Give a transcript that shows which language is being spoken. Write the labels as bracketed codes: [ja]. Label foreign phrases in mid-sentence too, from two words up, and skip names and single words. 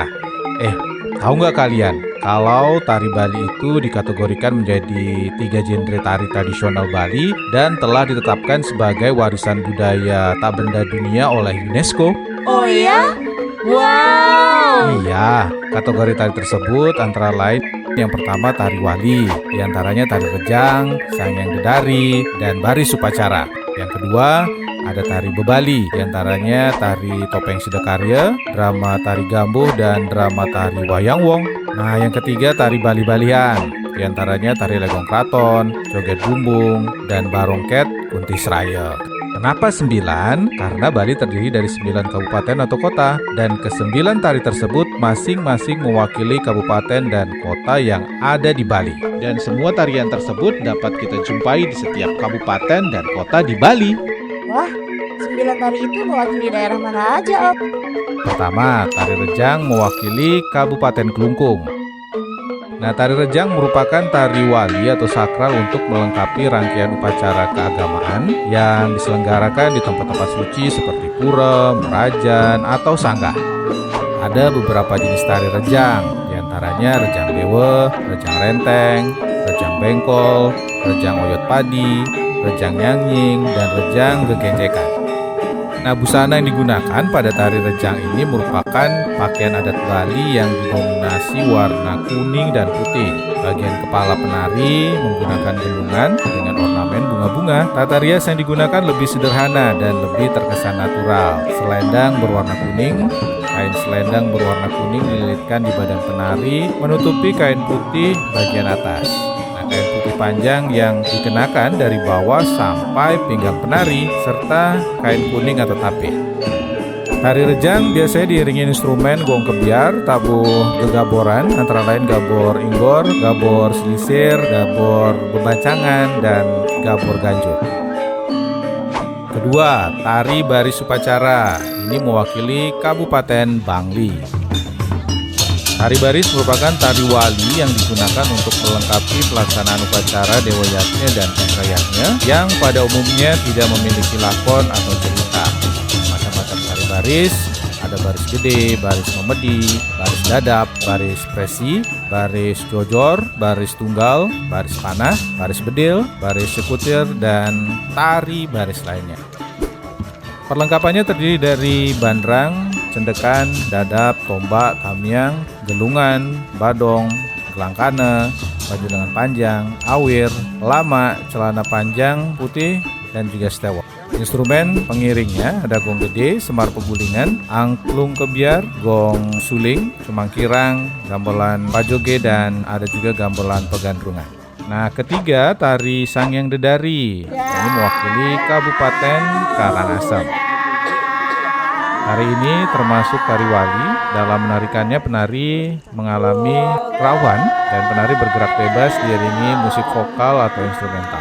[id] Tahu nggak kalian, kalau tari Bali itu dikategorikan menjadi 3 genre tari tradisional Bali dan telah ditetapkan sebagai warisan budaya tak benda dunia oleh UNESCO. Oh ya? Wow. Iya, kategori tari tersebut antara lain yang pertama tari wali, diantaranya tari rejang, sangyang dedari, dan baris upacara. Yang kedua ada tari bebali, diantaranya tari topeng Sidakarya, drama tari gambuh, dan drama tari wayang wong. Nah, yang ketiga tari bali-balian, diantaranya tari legong kraton, joget bumbung, dan barongket kuntis raya. Kenapa 9? Karena Bali terdiri dari 9 kabupaten atau kota, dan ke-9 tari tersebut masing-masing mewakili kabupaten dan kota yang ada di Bali. Dan semua tarian tersebut dapat kita jumpai di setiap kabupaten dan kota di Bali. Wah, 9 tari itu mewakili daerah mana aja, Om? Pertama, tari rejang mewakili Kabupaten Kelungkung. Nah, tari rejang merupakan tari wali atau sakral untuk melengkapi rangkaian upacara keagamaan yang diselenggarakan di tempat-tempat suci seperti pura, merajan, atau sanggah. Ada beberapa jenis tari rejang, diantaranya rejang dewa, rejang renteng, rejang bengkol, rejang oyot padi, rejang nyanying, dan rejang gegenjekan. Nah, busana yang digunakan pada tari rejang ini merupakan pakaian adat Bali yang didominasi warna kuning dan putih. Bagian kepala penari menggunakan gendungan dengan ornamen bunga-bunga. Tata rias yang digunakan lebih sederhana dan lebih terkesan natural. Selendang berwarna kuning, kain selendang berwarna kuning dililitkan di badan penari, menutupi kain putih bagian atas. Kain putih panjang yang dikenakan dari bawah sampai pinggang penari, serta kain kuning atau tapih. Tari rejang biasanya diiringi instrumen gong kebiar, tabuh gegaboran, antara lain gabor inggor, gabor selisir, gabor bebancangan, dan gabor ganjut. Kedua, tari baris upacara. Ini mewakili Kabupaten Bangli. Tari baris merupakan tari wali yang digunakan untuk melengkapi pelaksanaan upacara Dewa Yatnya dan Pengrayatnya yang pada umumnya tidak memiliki lakon atau cerita. Macam-macam tari baris Ada baris gede, baris memedi, baris dadap, baris presi, baris jojor, baris tunggal, baris panah, baris bedil, baris sekutir, dan tari baris lainnya. Perlengkapannya terdiri dari bandrang, cendekan, dadap, tombak, tamiang, gelungan, badong, gelang kana, baju lengan panjang, awir, lama, celana panjang putih, dan juga stewok. Instrumen pengiringnya ada gong gede, semar pegulingan, angklung kebiar, gong suling, cemangkirang, gamelan pajoge, dan ada juga gamelan pegandrungan. Nah, ketiga, tari Sangyang Dedari. Ini mewakili Kabupaten Karangasem. Tari ini termasuk tari wali. Dalam menarikannya, penari mengalami kerawan dan penari bergerak bebas diiringi musik vokal atau instrumental.